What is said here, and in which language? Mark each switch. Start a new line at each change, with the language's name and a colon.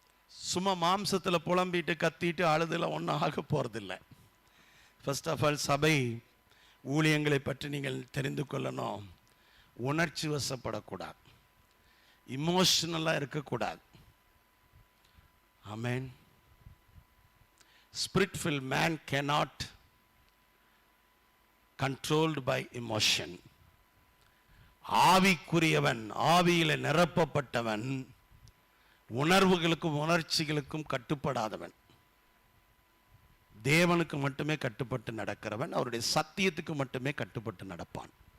Tamil: சும்மா மாம்சத்துல புலம்பிட்டு கத்திட்டு அழுதுல ஒன்றும் ஆக போறதில்லை. ஃபர்ஸ்ட் ஆஃப் ஆல் சபை ஊழியங்களை பற்றி நீங்கள் தெரிந்து கொள்ளணும். உணர்ச்சி வசப்படக்கூடாது, இமோஷனலா இருக்கக்கூடாது. ஆமென்.
English: Spiritful man cannot controlled by emotion.
Tamil: ஆவிக்குரியவன், ஆவியில நிரப்பப்பட்டவன், உணர்வுகளுக்கும் உணர்ச்சிகளுக்கும் கட்டுப்படாதவன், தேவனுக்கு மட்டுமே கட்டுப்பட்டு நடக்கிறவன், அவருடைய சத்தியத்துக்கு மட்டுமே கட்டுப்பட்டு நடப்பான்.